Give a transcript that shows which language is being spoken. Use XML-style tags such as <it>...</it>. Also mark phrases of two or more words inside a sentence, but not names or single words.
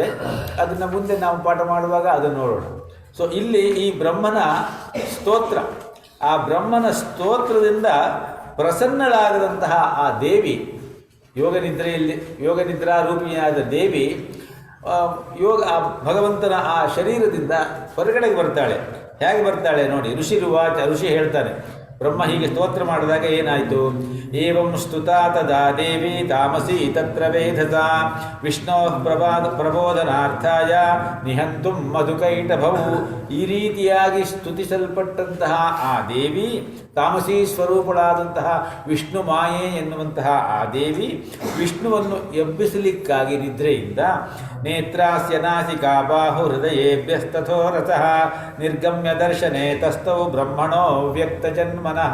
<kn>ಅದನ್ನು ಮುಂದೆ ನಾವು ಪಾಠ ಮಾಡುವಾಗ ಅದನ್ನು ನೋಡೋಣ. ಸೊ ಇಲ್ಲಿ ಈ ಬ್ರಹ್ಮನ ಸ್ತೋತ್ರ, ಆ ಬ್ರಹ್ಮನ ಸ್ತೋತ್ರದಿಂದ ಪ್ರಸನ್ನಳಾಗದಂತಹ ಆ ದೇವಿ, ಯೋಗ ನಿದ್ರಾ ರೂಪಿಣಿಯಾದ ದೇವಿ ಆ ಭಗವಂತನ ಆ ಶರೀರದಿಂದ ಹೊರಗಡೆಗೆ ಬರ್ತಾಳೆ. ಹೇಗೆ ಬರ್ತಾಳೆ ನೋಡಿ, ಋಷಿ ಹೇಳ್ತಾನೆ. ಬ್ರಹ್ಮ ಹೀಗೆ ಸ್ತೋತ್ರ ಮಾಡಿದಾಗ ಏನಾಯಿತು,</kn> <sa>ಏವಂ ಸ್ತುತಾ ತದಾ ದೇವಿ ತಾಮಸಿ ತತ್ರ ವೇಧಸ ವಿಷ್ಣೋ ಪ್ರಬೋಧನಾರ್ಥಾಯ ನಿಹಂತುಂ ಮಧುಕೈಟಭೌ.</sa> <kn>ಈ ರೀತಿಯಾಗಿ ಸ್ತುತಿಸಲ್ಪಟ್ಟಂತಹ ಆ ದೇವಿ, ತಾಮಸಿ ಸ್ವರೂಪಳಾದಂತಹ ವಿಷ್ಣು ಮಾಯೆ ಎನ್ನುವಂತಹ ಆ ದೇವಿ ವಿಷ್ಣುವನ್ನು ಎಬ್ಬಿಸಲಿಕ್ಕಾಗಿ ನಿದ್ರೆಯಿಂದ</kn> <sa>ನೇತ್ರಾಸ್ಯ ನಾಸಿಕಾ ಬಾಹು ಹೃದಯೇಭ್ಯಸ್ತಥೋ ರಸಃ ನಿರ್ಗಮ್ಯ ದರ್ಶನೆ ತಸ್ಥೌ ಬ್ರಹ್ಮಣೋ ವ್ಯಕ್ತ ಜನ್ಮನಃ.</sa>